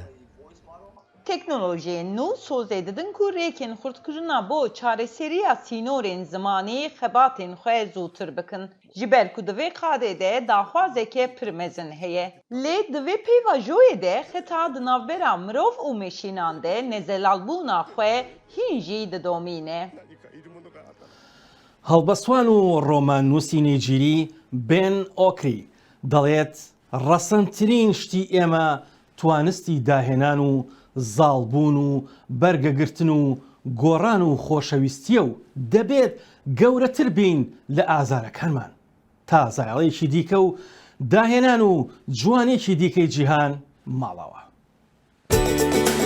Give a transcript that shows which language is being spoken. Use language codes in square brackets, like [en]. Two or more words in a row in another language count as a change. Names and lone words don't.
[ku] Teknolojiyên nû sozê didin ku rêkên xurtkirina bo çareseriya sînorên zimanî xebatên xwe zûtir bikin. Ji ber ku di vê qadê de daxwazeke pir mezin heye. Lê di vê peyva joyê de xeta di navbera mirov û meşînan de nezelalbûna xwe hîn jî didomîne. [ckb] هەڵبەستوان و ڕۆماننووسی نێجیری بێن ئۆکری دەڵێت ڕەسەنترین شتی ئێمە توانستی داهێنان و زاڵبوون و بەرگەگرتن و گۆڕان و خۆشەویستیە و دەبێت گەورەتر بین لە ئازارەکانمان تا زایاڵەیەکی دیکە و داهێنان و جوانێکی دیکەی جیهان ماڵەوە.